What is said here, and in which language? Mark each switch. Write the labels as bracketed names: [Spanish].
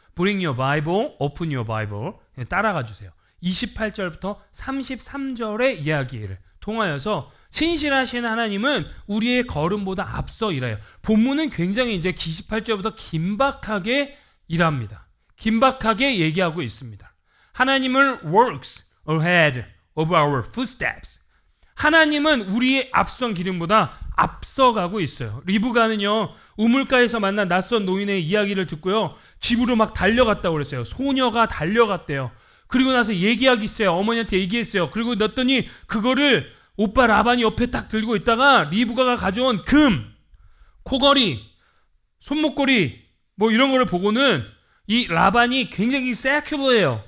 [English] Bring your Bible, open your Bible. [Korean] 따라가 주세요. 28절부터 33절의 이야기를 통하여서 신실하신 하나님은 우리의 걸음보다 앞서 일해요. 본문은 굉장히 이제 28절부터 긴박하게 일합니다. 긴박하게 얘기하고 있습니다. 하나님은 [English] works ahead of our footsteps. [Korean] 하나님은 우리의 앞선 기름보다 앞서가고 있어요. 리브가는요, 우물가에서 만난 낯선 노인의 이야기를 듣고요, 집으로 막 달려갔다고 그랬어요. 소녀가 달려갔대요. 그리고 나서 얘기하기 있어요. 어머니한테 얘기했어요. 그리고 넣었더니 그거를 오빠 라반이 옆에 딱 들고 있다가 리브가가 가져온 금, 코걸이, 손목걸이 뭐 이런 거를 보고는 이 라반이 굉장히 세큐러해요.